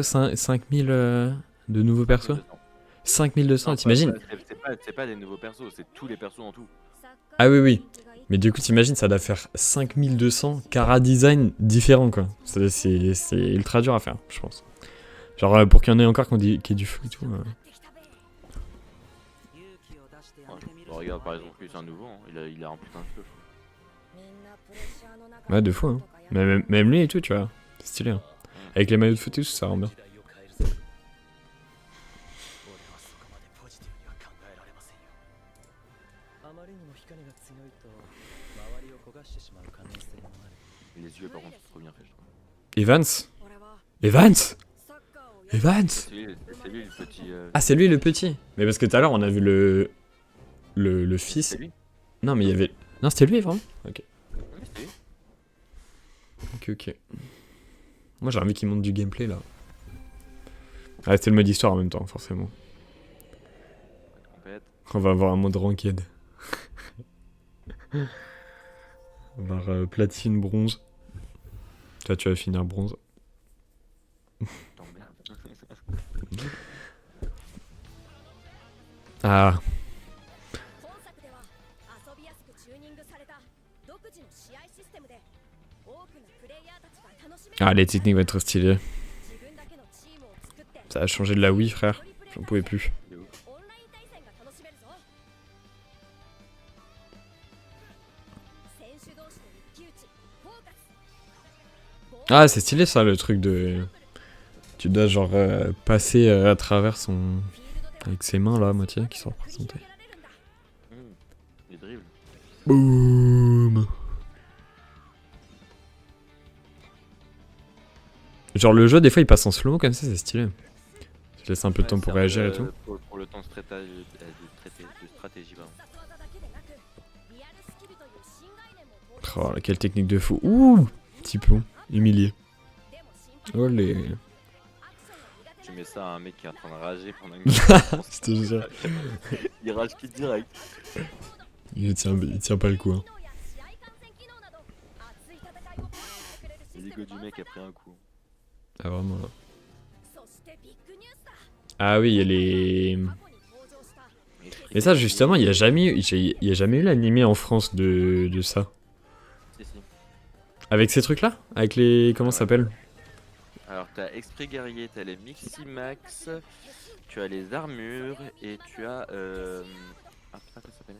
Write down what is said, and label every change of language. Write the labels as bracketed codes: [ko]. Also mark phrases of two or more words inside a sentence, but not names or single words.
[fr] 5000 de nouveaux persos? 5200, t'imagines? C'est pas des nouveaux persos, c'est tous les persos en tout. Ah oui, oui. Mais du coup, t'imagines, ça doit faire 5200 cara design différents, quoi. C'est ultra dur à faire, je pense. Genre, pour qu'il y en ait encore qui ait du feu et tout. [ja] 勇気を出してや [fr] Ouais. [ja] ってみる [fr] Bon, regarde par exemple, lui c'est un nouveau, hein. Il a rempli plein de feu. [ja] みんなプレッシャーの中 [fr] Ouais, de fou, hein. Même lui et tout, tu vois. C'est stylé, hein. Avec les maillots de foot et tout, ça rend bien. [ja] 時代を変えるぜ。俺はそこまでポジティブには考えられませんよ。あまりにも光が強いと周りを焦がしてしまう可能性もある。 [fr] Et les yeux par contre, c'est trop bien fait, je trouve. Evans? [ja] 俺は [fr] Evans? [ja] サッカーをや [fr] Evans? C'est lui le petit. Ah, c'est lui le petit. Mais parce que tout à l'heure, on a vu le fils. C'est lui. Non, mais il y avait. Non, c'était lui, vraiment? Ok. Oui, c'est lui. Ok, ok. Moi, j'ai envie qu'il monte du gameplay là. Ah, c'était le mode histoire en même temps, forcément. Compète. On va avoir un mode ranked. On va avoir platine, bronze. Toi, tu vas finir bronze. T'emmerdes. Ah, [ja] 本作では遊びやすくチューニングされた独自の試合システムで多くのプレイヤーたちが楽しめる [fr] ah les techniques vont être trop stylées. [ja] 自分だけのチームを作って [fr] Ça a changé de la Wii, frère. J'en pouvais plus. De ouf. [ja] オンライン対戦が楽しめるぞ選手同士の一騎打ちフォーカス [fr] Ah, c'est stylé ça, le truc de. Tu dois genre passer à travers son. [ja] フィールドでは [fr] Avec ses mains là, à moitié, qui sont représentées. Les dribbles. Boum. Genre le jeu, des fois, il passe en slow comme ça, c'est stylé. Tu laisses un peu de temps Ouais, pour c'est réagir et tout. Pour le temps de stratégie, pardon. [ja] 殺技だけでなくリアルスキルという新概念も登場 [fr] Oh, quelle technique de fou. Ouh, petit plomb, humilié. [ja] でもシンプル [fr] Oh les. [ja] アクションが苦手 [fr] Tu [ja] な [fr] mets ça à un mec qui est en train de rager pendant une Je te jure. Il rage qui direct. Il tient pas le coup. Hein. [ja] 機能や試合観戦機能など熱い戦いをプレイしてくれるシステ [fr] L'ego [ja] ム [fr] du [ja] 満 [fr] mec [ja] 載 [fr] a pris un coup. Ah, vraiment là. [ja] そしてビッグニュースだ [fr] Ah oui, il y a les. [ja] 過去に登場した [fr] Mais ça, justement, il y a jamais eu l'animé en France de ça. Si, si. Avec ces trucs là? Avec les. Comment ça s'appelle? Alors t'as Esprit Guerrier, t'as les Miximax, tu as les armures et tu as ah putain comment ça s'appelle.